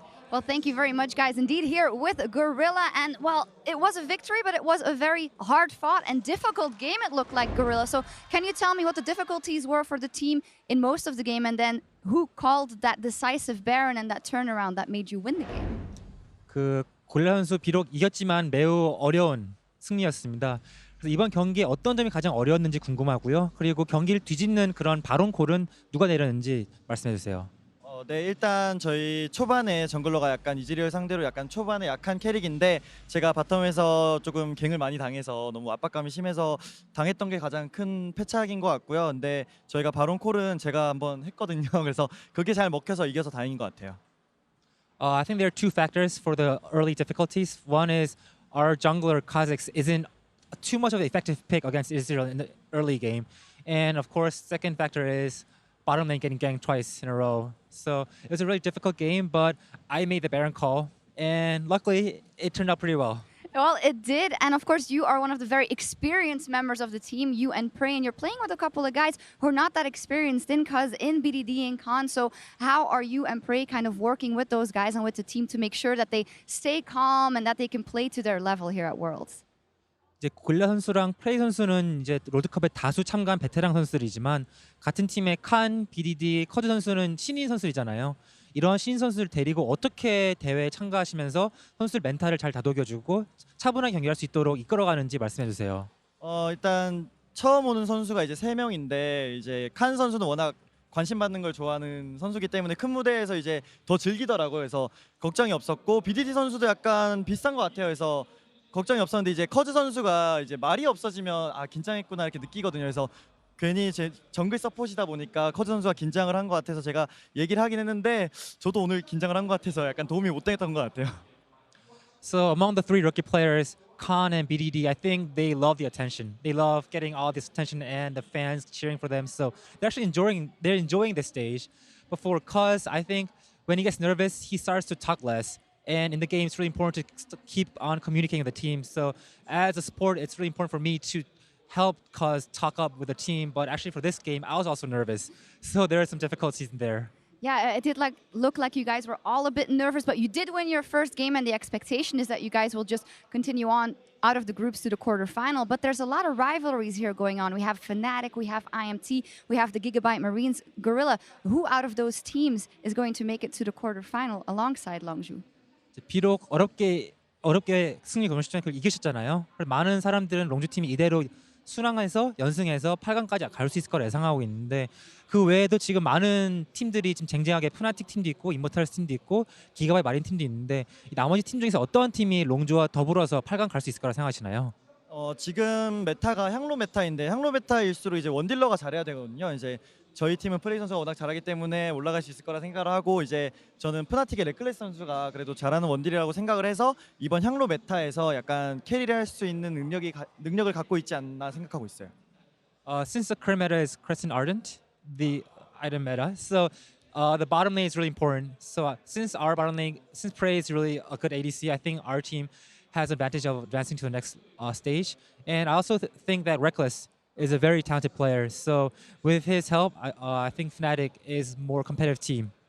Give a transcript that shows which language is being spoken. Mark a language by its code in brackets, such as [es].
[en] Well, thank you very much, guys. Indeed, here with Gorilla. And, well, it was a victory, but it was a very hard-fought and difficult game, it looked like, Gorilla. So can you tell me what the difficulties were for the team in most of the game, and then who called that decisive Baron and that turnaround that made you win the game? [ko] 고릴라 선수 비록 이겼지만 매우 어려운 승리였습니다. 그래서 이번 경기에 어떤 점이 가장 어려웠는지 궁금하고요. 그리고 경기를 뒤집는 그런 바론 콜은 누가 내렸는지 말씀해 주세요. 네, 일단 저희 초반에 정글러가 약간 이즈리얼 상대로 약간 초반에 약한 캐릭인데 제가 바텀에서 조금 갱을 많이 당해서 너무 압박감이 심해서 당했던 게 가장 큰 패착인 것 같고요. 근데 저희가 바론 콜은 제가 한번 했거든요. 그래서 그게 잘 먹혀서 이겨서 다행인 것 같아요. [en] I think there are two factors for the early difficulties. One is our jungler Kha'Zix isn't too much of an effective pick against Ezreal in the early game. And of course, second factor is bottom lane getting ganked twice in a row. So it was a really difficult game, but I made the Baron call, and luckily it turned out pretty well. Well, it did, and of course you are one of the very experienced members of the team, you and Prey, and you're playing with a couple of guys who are not that experienced in Cuzz, in BDD, in Con. So how are you and Prey kind of working with those guys and with the team to make sure that they stay calm and that they can play to their level here at Worlds? [ko] 이제 고릴라 선수랑 프레이 선수는 이제 롤드컵에 다수 참가한 베테랑 선수들이지만 같은 팀의 칸, BDD, 커즈 선수는 신인 선수이잖아요. 이런 신인 선수를 데리고 어떻게 대회에 참가하시면서 선수들 멘탈을 잘 다독여주고 차분하게 경기할 수 있도록 이끌어가는지 말씀해 주세요. 일단 처음 오는 선수가 이제 3명인데 이제 칸 선수는 워낙 관심 받는 걸 좋아하는 선수기 때문에 큰 무대에서 이제 더 즐기더라고요. 그래서 걱정이 없었고 BDD 선수도 약간 비슷한 것 같아요. 그래서 걱정이 없었는데 이제 커즈 선수가 이제 말이 없어지면 아 긴장했구나 이렇게 느끼거든요. 그래서 괜히 제 정글 서폿이다 보니까 커즈 선수가 긴장을 한 것 같아서 제가 얘기를 하긴 했는데 저도 오늘 긴장을 한 것 같아서 약간 도움이 못 됐던 것 같아요. [en] So among the three rookie players, Khan and BDD, I think they love the attention. They love getting all this attention and the fans cheering for them. So they're actually enjoying this stage. But for Cuzz, I think when he gets nervous, he starts to talk less. And in the game, it's really important to keep on communicating with the team. So as a support, it's really important for me to help Cuzz talk up with the team. But actually for this game, I was also nervous. So there are some difficulties in there. Yeah, it did look like you guys were all a bit nervous, but you did win your first game, and the expectation is that you guys will just continue on out of the groups to the quarterfinal. But there's a lot of rivalries here going on. We have Fnatic, we have IMT, we have the Gigabyte Marines, Gorilla. Who out of those teams is going to make it to the quarterfinal alongside Longzhu? [ko] 비록 어렵게 승리 결승전을 이기셨잖아요. 많은 사람들은 롱주 팀이 이대로 순항해서 연승해서 8강까지 갈 수 있을 거라 예상하고 있는데 그 외에도 지금 많은 팀들이 지금 쟁쟁하게 푸나틱 팀도 있고 이모탈스 팀도 있고 기가바이 마린 팀도 있는데 이 나머지 팀 중에서 어떤 팀이 롱주와 더불어서 8강 갈 수 있을 거라 생각하시나요? 지금 메타가 향로 메타인데 향로 메타일수록 이제 원딜러가 잘해야 되거든요. 이제 저희 팀은 프레이 선수가 워낙 잘하기 때문에 올라갈 수 있을 거라 생각을 하고 이제 저는 푸나틱의 레클레스 선수가 그래도 잘하는 원딜이라고 생각을 해서 이번 향로 메타에서 약간 캐리를 할 수 있는 능력을 갖고 있지 않나 생각하고 있어요. [en] Since the current meta is Crescent Ardent, the item meta, so the bottom lane is really important. So since our bottom lane, since Prey is really a good ADC, I think our team has advantage of advancing to the next stage. And I also think that Reckless is a very talented player. So with his help, I think Fnatic is more competitive team.